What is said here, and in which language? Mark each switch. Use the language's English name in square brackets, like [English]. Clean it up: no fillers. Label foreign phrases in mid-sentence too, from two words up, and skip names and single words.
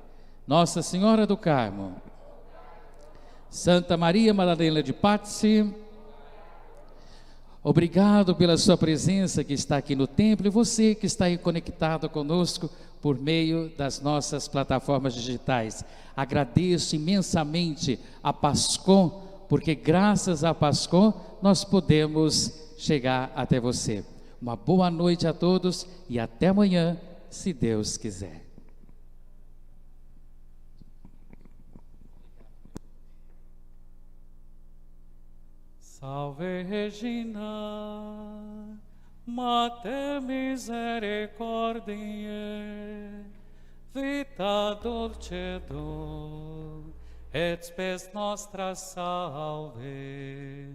[Portuguese] Nossa Senhora do Carmo, Santa Maria Madalena de Pazzi, obrigado pela sua presença que está aqui no templo, e você que está aí conectado conosco por meio das nossas plataformas digitais. Agradeço imensamente a Pascom, porque graças a Pascom nós podemos chegar até você. Uma boa noite a todos e até amanhã, se Deus quiser. [Latin] Salve Regina, Mater misericordiae, vita dulcedo, et spes nostra salve.